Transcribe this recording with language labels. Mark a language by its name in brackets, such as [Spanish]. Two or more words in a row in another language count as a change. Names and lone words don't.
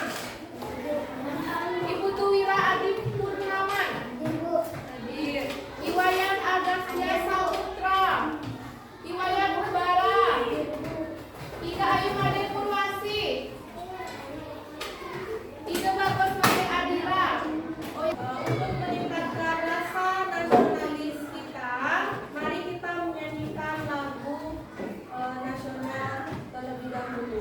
[Indonesian] Ibu Tu Wira Adi Purnawan. Hadir. Iwayan Agastya Saputra. Iwayan Ubara. Ika Ayu Made Purwasi. Ika Bagus Made Adira. Untuk meningkatkan rasa nasionalis kita, mari kita menyanyikan lagu nasional terlebih dahulu.